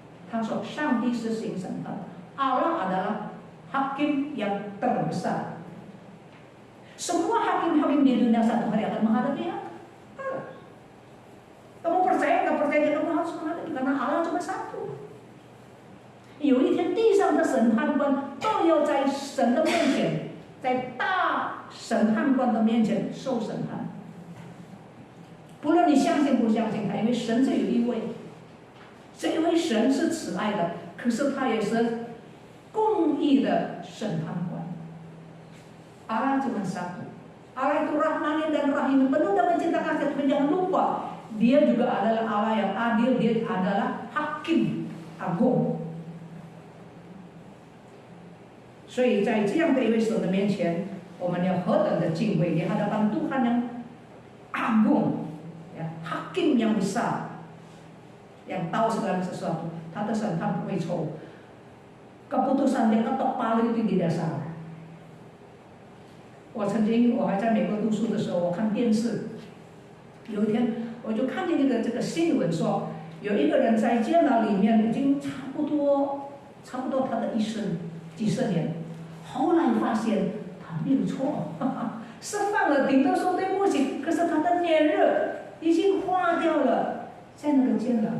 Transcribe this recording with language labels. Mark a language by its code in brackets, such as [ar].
[zh] 他说，上帝是行审判， [id] Allah adalah hakim yang terbesar. Semua hakim-hakim di dunia satu hari akan menghadapi Allah. Kamu percaya nggak percaya, kamu harus menghadapi karena Allah cuma satu. [zh] 有一天地上的审判官都要在神的面前，在大审判官的面前受审判。不论你相信不相信他，因为神是有一位，这一位神是慈爱的，可是他也是公义的审判官。 [id] Allah cuma satu. Allah itu Rahmanin dan Rahim, penuh dengan cinta kasih. Tapi jangan lupa, Dia juga adalah Allah yang adil. Dia adalah Hakim Agung. [zh] 所以在这样的一位神的面前，我们要何等的敬畏！ [id] di hadapan Tuhan yang agung, ya, Hakim yang besar, yang tahu segala sesuatu. [zh] 他的审判不会错误， [id] keputusan Dia ketok palu itu tidak salah. [zh] 我还在美国读书的时候，我看电视，有一天我就看见这个新闻说，有一个人在监牢里面已经差不多他的一生几十年，后来发现他没有错，释放了，顶多说对不起，可是他的年日已经花掉了，在那个监牢。